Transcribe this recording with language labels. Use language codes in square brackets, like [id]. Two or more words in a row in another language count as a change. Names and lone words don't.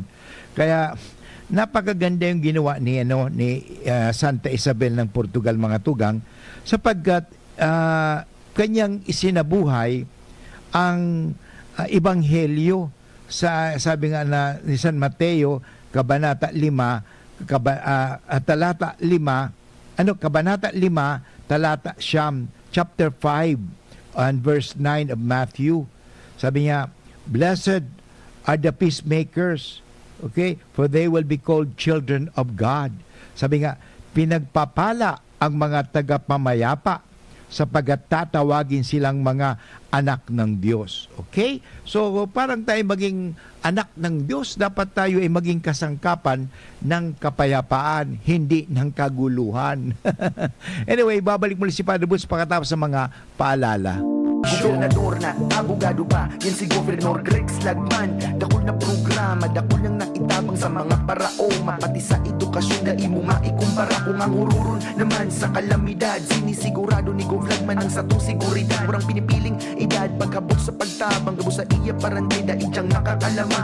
[tl] Kaya, napakaganda yung ginawa ni Santa Isabel ng Portugal mga tugang sapagkat kanyang isinabuhay ang ebanghelyo sabi nga na ni San Mateo, Kabanata 5, talata 5, Kabanata 5, talata siyam, [en] chapter 5, and verse 9 of Matthew. [tl] Sabi niya, [en] blessed are the peacemakers, okay? For they will be called children of God. [tl] Sabi nga, pinagpapala ang mga tagapamayapa sapagat tatawagin silang mga anak ng Diyos. Okay? So, parang tayo maging anak ng Diyos, dapat tayo ay maging kasangkapan ng kapayapaan, hindi ng kaguluhan. Anyway, babalik muli si Padre Boots pagkatapos sa mga paalala. Gobernador na, abogado pa, yan si Gobernador Rex Lagman. [bik] Dakol na programa, dakol nang naitabang sa mga paraoma. Pati sa edukasyon na imo maikumpara. Kung ang hururon naman sa kalamidad, sinisigurado ni Gov Lagman ang satong seguridad. Murang pinipiling edad, pagkabot sa pagtabang, gabo sa iya parantay, daig siyang nakakalamang.